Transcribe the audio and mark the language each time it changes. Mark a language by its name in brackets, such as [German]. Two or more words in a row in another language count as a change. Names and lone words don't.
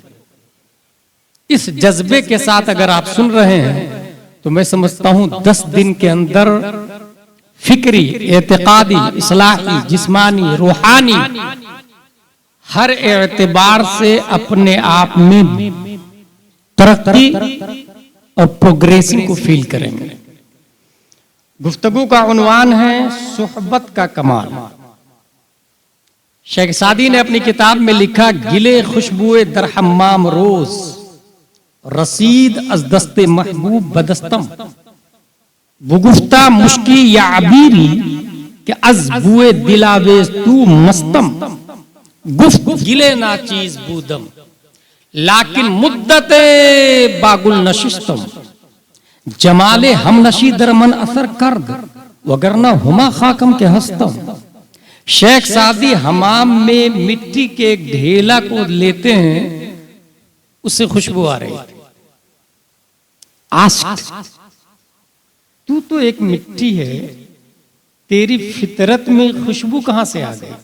[Hindi] इस जज्बे के साथ अगर आप सुन रहे हैं तो मैं समझता हूं 10 दिन के अंदर फिक्री, एतिकादी, इस्लाही, जिस्मानी, रूहानी हर एतबार से अपने आप में तरक्की और प्रोग्रेसिंग को फील करेंगे। गुफ्तगू का उन्वान है सोहबत का कमाल। [Persian] शेख सादी ने अपनी किताब में लिखा, گلی خوشبوی در حمام روز رسید از دست محبوب بدستم بگفتا مشکی یا عبیری که از بوی دلاویز تو مستم گفت گلی ناچیز بودم لیکن مدتی با گل نشستم جمال همنشین در من اثر کرد وگرنه همان خاکم که هستم. [Hindi] शेख सादी हमाम में मिट्टी के एक ढेला को लेते हैं, उससे खुशबू आ रही। आस्क, तू तो एक मिट्टी है, तेरी फितरत में खुशबू कहां से आ गई?